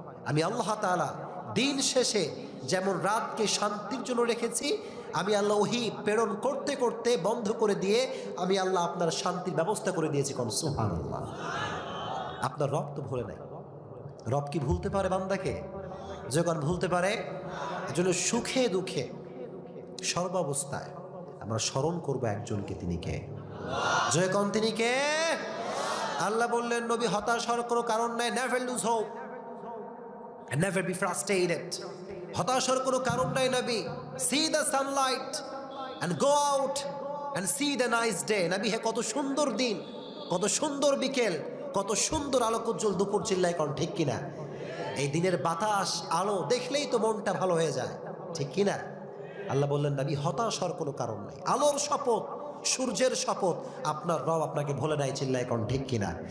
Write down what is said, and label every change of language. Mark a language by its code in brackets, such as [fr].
[bn] আমি আল্লাহ তাআলা দিন শেষে যেমন রাতকে শান্তির জন্য রেখেছি, আমি আল্লাহ ওহী প্রেরণ করতে করতে বন্ধ করে দিয়ে আমি আল্লাহ আপনার শান্তির ব্যবস্থা করে দিয়েছি। কোন সুবহানাল্লাহ। আপনার রব তো ভুলে নাই। রব কি ভুলতে পারে বান্দাকে? যখন ভুলতে পারে, এজন্য সুখে দুঃখে সর্বাবস্থায় আমরা স্মরণ করবো একজনকে, তিনি কে? জয়কন তিনি কে? আল্লাহ বললেন নবী হতাশ হওয়ার কোনো কারণ নাই। [en] Never lose hope and never be frustrated. [bn] হতাশ হওয়ার কোনো কারণ নাই নবী। [en] See the sunlight and go out and see the nice day. [bn] নবী হে কত সুন্দর দিন, কত সুন্দর বিকেল, কত সুন্দর আলোকোজ্জ্বল দুপুর। চিল্লায় কোন ঠিক কিনা? এই দিনের বাতাস আলো দেখলেই তো মনটা ভালো হয়ে যায়, ঠিক কিনা? আল্লাহ বললেন নবী হতাশ হওয়ার কোনো কারণ নাই। আলোর শপথ, সূর্যের শপথ, আপনার রব আপনাকে ভুলে নাই। চিল্লায় কোন ঠিক কিনা?